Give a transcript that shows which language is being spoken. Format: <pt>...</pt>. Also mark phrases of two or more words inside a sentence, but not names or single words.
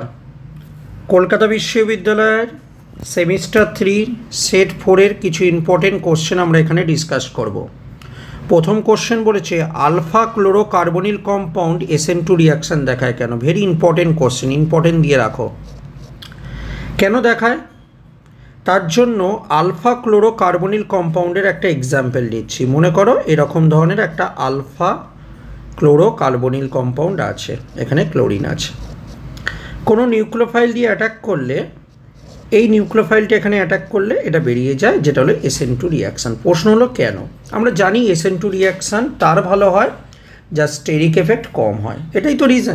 <bn>কলকাতা বিশ্ববিদ্যালয় সেমিস্টার 3 সেট 4 কিছু</bn> <en>important question</en> <bn>আমরা এখানে ডিসকাস করব। প্রথম কোশ্চেন বলেছে</bn> <en>alpha chlorocarbonyl compound SN2 reaction</en> <bn>দেখায় কেন।</bn> <en>very important question,</en> <bn>ইম্পোর্টেন্ট দিয়ে রাখো। কেন দেখায় তার জন্য</bn> <en>alpha chlorocarbonyl compounder</en> <bn>একটা এক্সাম্পল দিচ্ছি। মনে করো এরকম ধরনের একটা</bn> <en>alpha chlorocarbonyl compound</en> <bn>আছে, এখানে ক্লোরিন আছে। কোনো নিউক্লিওফাইল দিয়ে অ্যাটাক করলে এই নিউক্লিওফাইলটা এখানে অ্যাটাক করলে এটা বেরিয়ে যায়, যেটা হলো</bn> <en>SN2 reaction.</en> <bn>প্রশ্ন হলো কেন? আমরা জানি</bn> <en>SN2 reaction</en> <bn>তার ভালো হয় যা</bn> <en>steric effect</en> <bn>কম হয়, এটাই তো রিজন।</bn>